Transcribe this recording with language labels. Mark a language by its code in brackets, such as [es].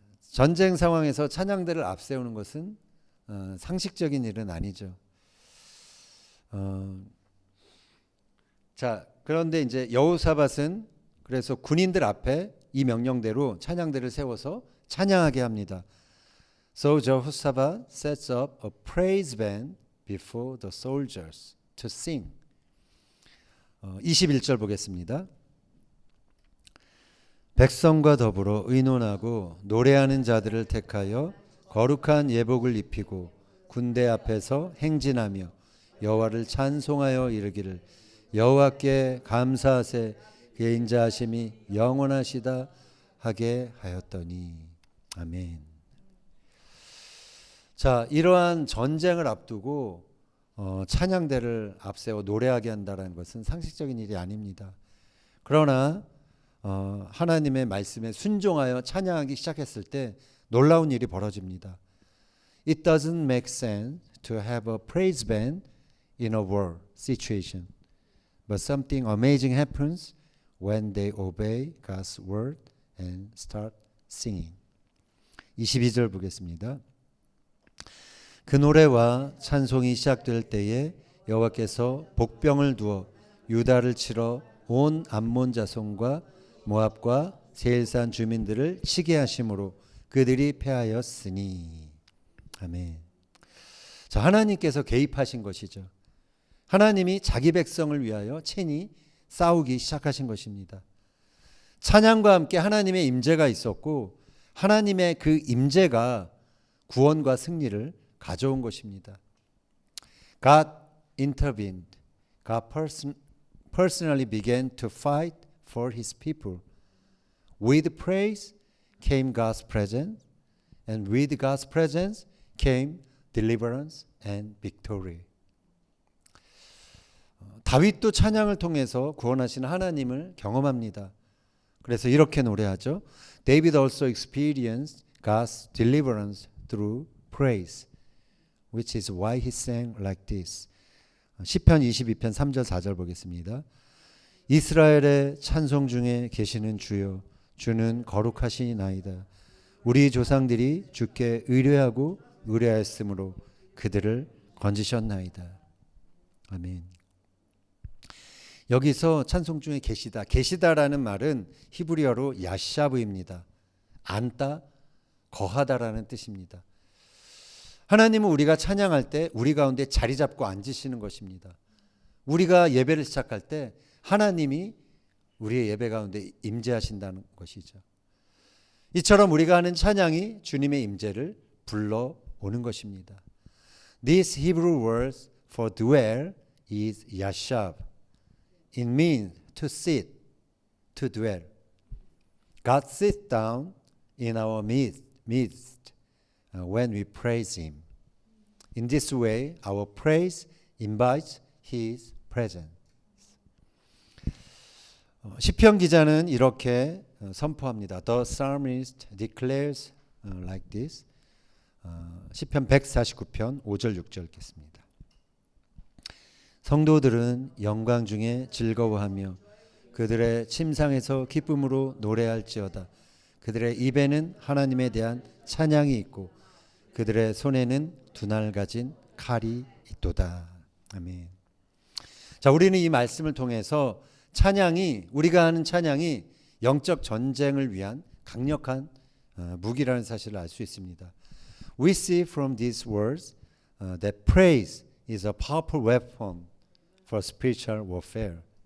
[ko] 전쟁 상황에서 찬양대를 앞세우는 것은 상식적인 일은 아니죠. 자, 그런데 이제 여호사밧은 그래서 군인들 앞에 이 명령대로 찬양대를 세워서 찬양하게 합니다. [en] So Jehoshaphat sets up a praise band before the soldiers to sing. [ko] 21절 보겠습니다. 백성과 더불어 의논하고 노래하는 자들을 택하여 거룩한 예복을 입히고 군대 앞에서 행진하며 여호와를 찬송하여 이르기를 여호와께 감사하세 그의 인자하심이 영원하시다 하게 하였더니. 아멘. 자, 이러한 전쟁을 앞두고 찬양대를 앞세워 노래하게 한다는 것은 상식적인 일이 아닙니다. 그러나 하나님의 말씀에 순종하여 찬양하기 시작했을 때 놀라운 일이 벌어집니다. [en] It doesn't make sense to have a praise band in a war situation, but something amazing happens when they obey God's word and start singing. [ko] 22절 보겠습니다. 그 노래와 찬송이 시작될 때에 여호와께서 복병을 두어 유다를 치러 온 암몬 자손과 모압과 세일산 주민들을 치게 하심으로 그들이 패하였으니. 아멘. 자, 하나님께서 개입하신 것이죠. 하나님이 자기 백성을 위하여 친히 싸우기 시작하신 것입니다. 찬양과 함께 하나님의 임재가 있었고 하나님의 그 임재가 구원과 승리를 가져온 것입니다. [en] God intervened. God personally began to fight for his people. With praise came God's presence, and with God's presence came deliverance and victory. [ko] 다윗도 찬양을 통해서 구원하시는 하나님을 경험합니다. 그래서 이렇게 노래하죠. [en] David also experienced God's deliverance through praise, which is why he sang like this. [ko] 시편 22편 3절 4절 보겠습니다. 이스라엘의 찬송 중에 계시는 주여, 주는 거룩하시나이다. 우리 조상들이 주께 의뢰하고 의뢰하였으므로 그들을 건지셨나이다. 아멘. 여기서 찬송 중에 계시다. 계시다라는 말은 히브리어로 야샤브입니다. 앉다, 거하다라는 뜻입니다. 하나님은 우리가 찬양할 때 우리 가운데 자리 잡고 앉으시는 것입니다. 우리가 예배를 시작할 때 하나님이 우리의 예배 가운데 임재하신다는 것이죠. 이처럼 우리가 하는 찬양이 주님의 임재를 불러오는 것입니다. [en] This Hebrew word for dwell is yashab. It means to sit, to dwell. God sits down in our midst when we praise Him. In this way, our praise invites His presence. [ko] 시편 기자는 이렇게 선포합니다. [en] The psalmist declares like this. [ko] 시편 149편 5절 6절 읽겠습니다. 성도들은 영광 중에 즐거워하며 그들의 침상에서 기쁨으로 노래할지어다. 그들의 입에는 하나님에 대한 찬양이 있고 그들의 손에는 두날 가진 칼이 있도다. 아멘. 자, 우리는 이 말씀을 통해서 찬양이, 우리가 하는 찬양이 영적 전쟁을 위한 강력한 무기라는 사실을 알 수 있습니다. [en] We see from these words that praise is a powerful weapon for spiritual warfare.